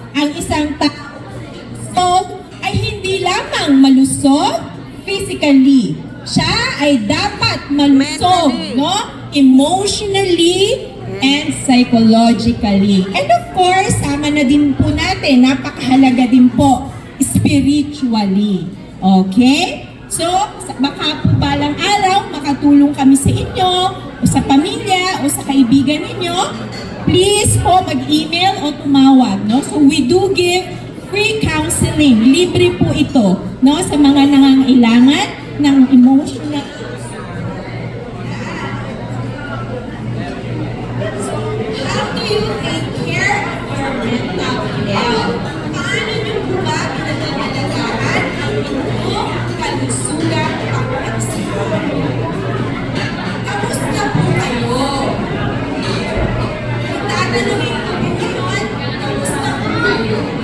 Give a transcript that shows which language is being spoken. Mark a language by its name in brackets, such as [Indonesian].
[Filipino] Ang isang tao ay hindi lamang malusog physically, siya ay dapat malusog, no? [English] Emotionally and psychologically. And of course, [Filipino] tama na din po natin, napakahalaga din po, spiritually. Okay? So, baka po balang araw, makatulong kami sa inyo, o sa pamilya, o sa kaibigan ninyo, please po mag-email o tumawag. No? [English] So, we do give free counseling. [Filipino] Libre po ito, no? Sa mga nangangailangan ng emotional. [English] How do you take care of your mental health? [Filipino] Paano niyo po ba pinagagalagaan ang inyong kalusugan pag-isipan? Kamusta po kayo? Kung tatanungin ko po ngayon, kamusta po kayo?